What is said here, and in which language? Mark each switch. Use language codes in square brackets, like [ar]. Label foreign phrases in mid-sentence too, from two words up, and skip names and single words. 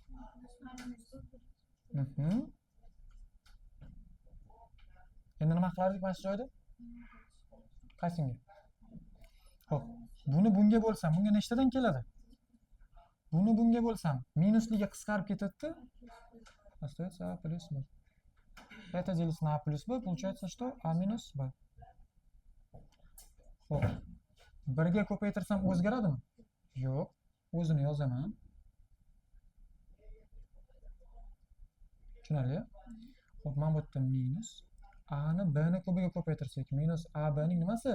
[uz] Endi nima qilardik mana shu joyda? Qaysinga? Xo'p, buni bunga bo'lsam, bunga nechtadan keladi? Buni bunga bo'lsam, minusliga qisqarib ketadi-da. [ru] Остается a плюс b. Это делится на a плюс b, получается что? [uz] a minus b. Xo'p. 1 ga ko'paytirsam o'zgaradimi? Yo'q. O'zini yozaman. Tushunarli? Xo'p, mana bu yerda minus a ni b ni kubiga ko'paytirsak, minus a b ning nimasi?